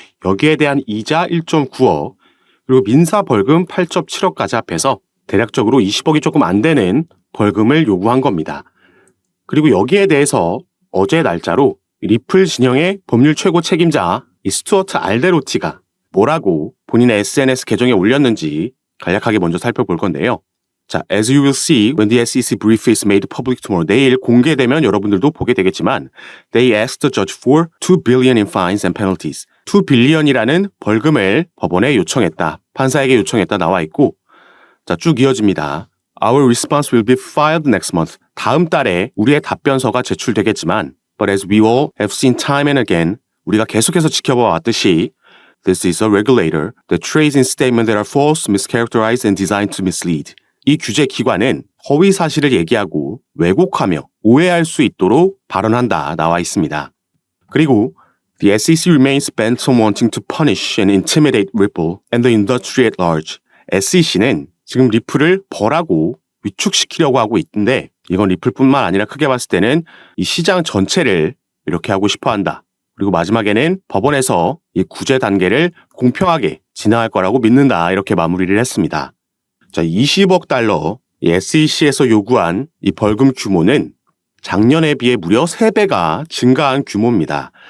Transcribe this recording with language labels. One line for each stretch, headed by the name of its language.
Korean: 여기에 대한 이자 1.9억 그리고 민사 벌금 8.7억까지 합해서 대략적으로 20억이 조금 안 되는 벌금을 요구한 겁니다. 그리고 여기에 대해서 어제 날짜로 리플 진영의 법률 최고 책임자 이 스튜어트 알데로티가 뭐라고 본인의 SNS 계정에 올렸는지 간략하게 먼저 살펴볼 건데요.
English: 자, as you will see when the SEC brief is made public tomorrow.
Korean: 내일 공개되면 여러분들도 보게 되겠지만
English: they asked the judge for 2 billion in fines and penalties.
Korean: 2 billion이라는 벌금을 법원에 요청했다. 판사에게 요청했다 나와 있고 자, 쭉 이어집니다.
English: Our response will be filed next month.
Korean: 다음 달에 우리의 답변서가 제출되겠지만
English: but as we all have seen time and again
Korean: 우리가 계속해서 지켜봐 왔듯이
English: This is a regulator that trades in statements that are false, mischaracterized and designed to mislead.
Korean: 이 규제 기관은 허위 사실을 얘기하고 왜곡하며 오해할 수 있도록 발언한다 나와 있습니다.
English: 그리고 The SEC remains bent on wanting to punish and intimidate Ripple and the industry at large.
Korean: SEC는 지금 리플을 벌하고 위축시키려고 하고 있는데 이건 리플뿐만 아니라 크게 봤을 때는 이 시장 전체를 이렇게 하고 싶어 한다. 그리고 마지막에는 법원에서 이 구제 단계를 공평하게 진행할 거라고 믿는다. 이렇게 마무리를 했습니다. 자, 20억 달러 SEC에서 요구한 이 벌금 규모는 작년에 비해 무려 3배가 증가한 규모입니다.